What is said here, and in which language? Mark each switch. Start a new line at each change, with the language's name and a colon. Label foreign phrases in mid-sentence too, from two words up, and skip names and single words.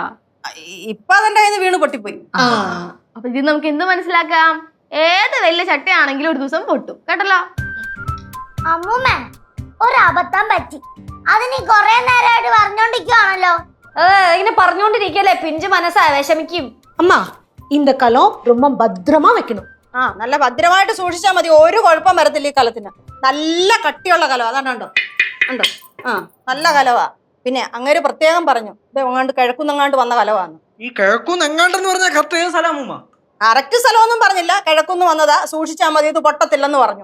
Malayalam: ഇപ്പൊ അതെന്റെ കയ്യിൽ നിന്ന് വീണ് പൊട്ടിപ്പോയി. അപ്പൊ ഇത് നമുക്ക് എന്ത് മനസ്സിലാക്കാം? ഏത് വലിയ ചട്ടിയാണെങ്കിലും ഒരു ദിവസം പൊട്ടും, കേട്ടല്ലോ. അമ്മൂമ്മ ഒരബദ്ധം പറ്റി, അതിന് കൊറേ നേരമായിട്ട് പറഞ്ഞോണ്ടിരിക്കുവാണല്ലോ. ഇങ്ങനെ പറഞ്ഞോണ്ടിരിക്കല്ലേ, പിഞ്ചു മനസ്സാ വിഷമിക്കും.
Tamil: அம்மா இந்த கலம் ரொம்ப பத்திரமா வைக்கணும்.
Malayalam: നല്ല ഭദ്രമായിട്ട് സൂക്ഷിച്ചാൽ മതി. ഒരു കുഴപ്പം വരത്തില്ല ഈ കലത്തിന്. നല്ല കട്ടിയുള്ള കലം, അതാണ്ടോ ഉണ്ടോ? നല്ല കലവാ. പിന്നെ അങ്ങനെ പ്രത്യേകം പറഞ്ഞു, ഇത് എങ്ങാണ്ട് കിഴക്കുന്നെങ്ങാണ്ട് വന്ന കലവാന്ന്. ഈ കിഴക്കുന്നെങ്ങാണ്ടെന്ന് പറഞ്ഞാൽ കറക്റ്റ് ഏത് സ്ഥലം? കറക്റ്റ് സ്ഥലമൊന്നും പറഞ്ഞില്ല, കിഴക്കുന്ന് വന്നതാ, സൂക്ഷിച്ചാൽ മതി, ഇത് പൊട്ടത്തില്ലെന്ന് പറഞ്ഞു.